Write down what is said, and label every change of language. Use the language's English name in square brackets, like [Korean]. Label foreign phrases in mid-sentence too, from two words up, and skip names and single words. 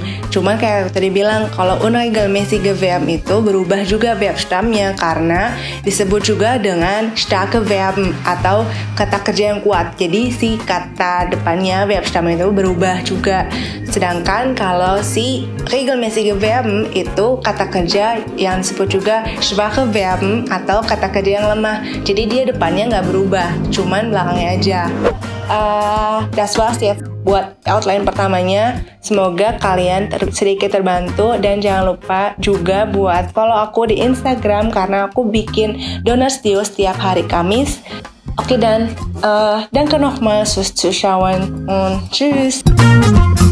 [Indonesian] Cuman kayak tadi bilang, kalau [German] unregelmäßige Verben [Indonesian] itu berubah juga verb stamnya karena disebut juga dengan [German] starke Verben [Indonesian] atau kata kerja yang kuat. Jadi si kata depannya verb stam itu berubah juga. Sedangkan kalau si [German] regelmäßige Verben [Indonesian] itu kata kerja yang disebut juga [German] schwache Verben [Indonesian] atau kata kerja yang lemah. Jadi dia depannya nggak berubah, cuman belakangnya aja. [German] Das war's [Indonesian] ya buat outline pertamanya. Semoga kalian sedikit terbantu, dan jangan lupa juga buat follow aku di Instagram karena aku bikin Donnerstag setiap hari Kamis. [German] Oke, dan danke nochmal fürs Zuschauen und tschüss.